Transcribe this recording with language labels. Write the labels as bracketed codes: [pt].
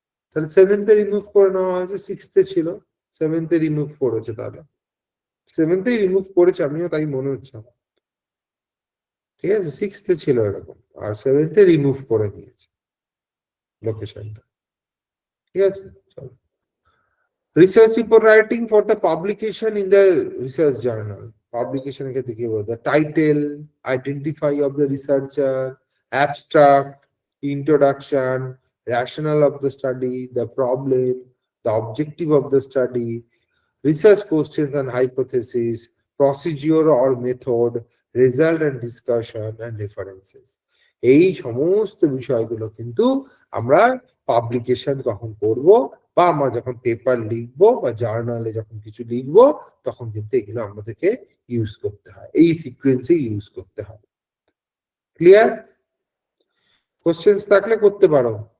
[bn] তাহলে 7th remove করে নেওয়া হয়েছে, 6th ছিল, 7th রিমুভ করেছে, তাহলে 7th রিমুভ করেছে, আমিও তাই মনে হচ্ছে আমার। ঠিক আছে, 6th ছিল এরকম, আর 7th রিমুভ করে দিয়েছে লোকেশনটা। ঠিক আছে, চলো। [en] Research report writing for the publication in the research journal. [bn] Publication এর ক্ষেত্রে কি বলবো? [en] The title, identify of the researcher, abstract, introduction, rationale of the study, the problem, the objective of the study, research questions and hypothesis, procedure or method, result and discussion, and references. [bn] এই সমস্ত বিষয়গুলো কিন্তু আমরা publication কখন করব, বা আমরা যখন পেপার লিখবো বা জার্নালে যখন কিছু লিখবো, তখন কিন্তু এগুলো আমাদেরকে ইউজ করতে হয়, এই সিকোয়েন্সে ইউজ করতে হয়। ক্লিয়ার? কোশ্চেন্স থাকলে করতে পারো।